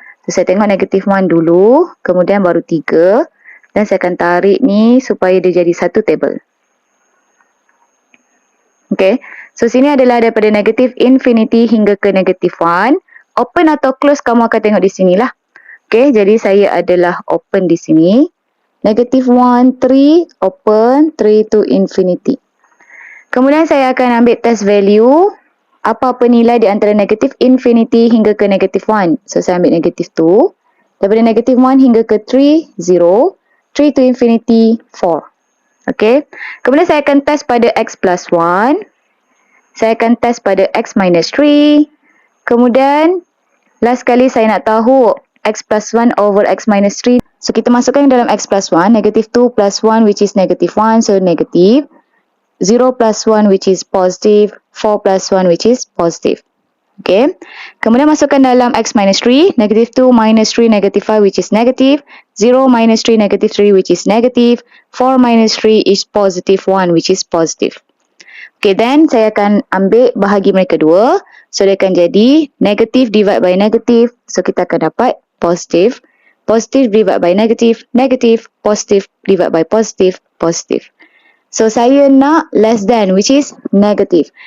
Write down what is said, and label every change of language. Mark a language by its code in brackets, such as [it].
[ms] So saya tengok negative 1 dulu. Kemudian baru 3. Dan saya akan tarik ni supaya dia jadi satu table. Okay. So sini adalah daripada negative infinity hingga ke negative 1. Open atau close kamu akan tengok di sini lah. Okay, jadi saya adalah open di sini. [en] Negative 1, 3, open, 3 to infinity. [ms] Kemudian saya akan ambil test value. Apa-apa nilai di antara negative infinity hingga ke negative 1. So saya ambil negative 2. Daripada negative 1 hingga ke 3, 0. [en] 3 to infinity, 4. Okay. [ms] Kemudian saya akan test pada x plus 1. Saya akan test pada x minus 3. Kemudian, last kali saya nak tahu [en] x plus 1 over x minus 3. [ms] So, kita masukkan dalam x plus 1. [en] Negative 2 plus 1 which is negative 1. So, negative. 0 plus 1 which is positive. 4 plus 1 which is positive. Okay. [ms] Kemudian masukkan dalam x minus 3. [en] Negative 2 minus 3 negative 5 which is negative. 0 minus 3 negative 3 which is negative. 4 minus 3 is positive 1 which is positive. [ms] Okay, then saya akan ambil bahagi mereka dua. So, dia akan jadi [en] negative divide by negative. [ms] So, kita akan dapat positive. [en] Positive divide by negative. Negative. Positive divide by positive. Positive. So, saya nak less than which is negative.